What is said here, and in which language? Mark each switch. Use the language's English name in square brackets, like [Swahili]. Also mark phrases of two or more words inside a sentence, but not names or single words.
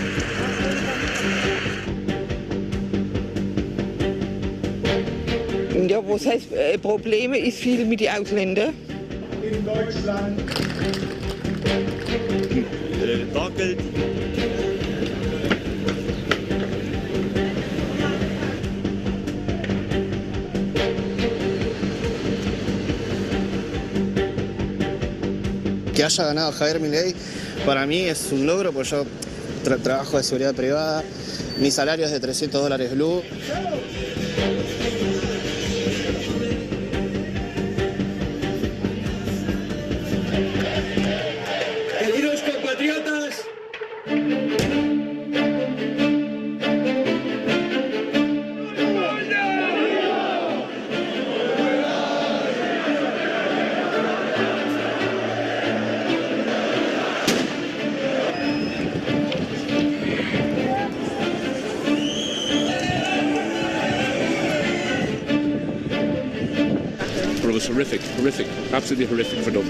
[Spanish] Yo [German] Ja, was heißt Probleme ist viel mit den Ausländern. In Deutschland. Bargeld. [Spanish] Que haya ganado Javier Milei para mí es un logro, porque yo trabajo de seguridad privada, mi salario es de $300 blue. Queridos compatriotas, [English] It was horrific, absolutely horrific for Dublin.